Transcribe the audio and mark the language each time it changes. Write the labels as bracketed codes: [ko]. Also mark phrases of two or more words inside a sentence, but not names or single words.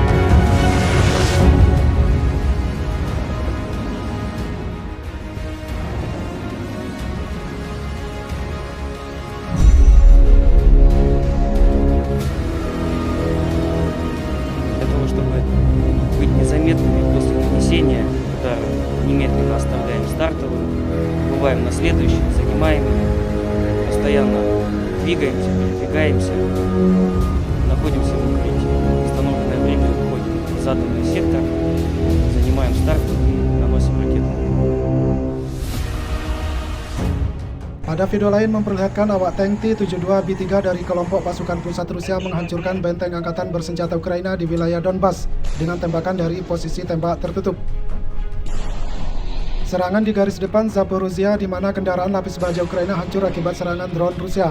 [ru] Для того, чтобы быть незаметными после нанесения удара, немедленно оставляем стартовую, бываем на следующий, занимаем ее, постоянно двигаемся, передвигаемся, находимся в укрытии. В установленное время выходим в заданный сектор, занимаем стартовую и наносим ракету. [id] Pada video lain memperlihatkan awak tank T-72B3 dari kelompok pasukan pusat Rusia menghancurkan benteng Angkatan Bersenjata Ukraina di wilayah Donbas dengan tembakan dari posisi tembak tertutup. Serangan di garis depan Zaporozhia di mana kendaraan lapis baja Ukraina hancur akibat serangan drone Rusia.